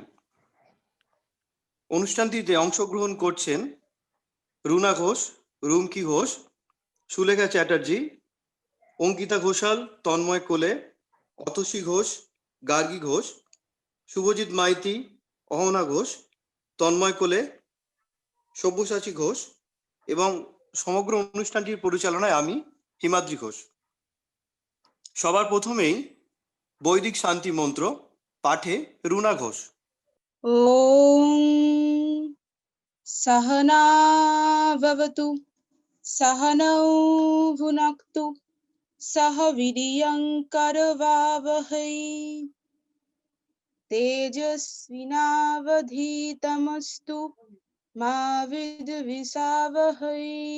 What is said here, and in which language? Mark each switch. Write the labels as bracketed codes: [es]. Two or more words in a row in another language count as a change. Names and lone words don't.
[bn] অনুষ্ঠানটিতে অংশগ্রহণ করছেন রুনা ঘোষ, রুমকি ঘোষ, সুলেখা চ্যাটার্জি, অঙ্কিতা ঘোষাল, তন্ময় কোলে, অতসী ঘোষ, গার্গী ঘোষ, শুভজিৎ মাইতি, অহনা ঘোষ, তন্ময় কোলে, সব্যসাচী ঘোষ এবং সমগ্র অনুষ্ঠানটির পরিচালনায় আমি হিমাদ্রি ঘোষ। সবার প্রথমেই বৈদিক শান্তি মন্ত্র পাঠে রুনা ঘোষ। [sa] ওম सहना भवतु सहनौ भुनक्तु सह वीर्यं करवावहै तेजस्विनावधीतमस्तु मा विद्विषावहै।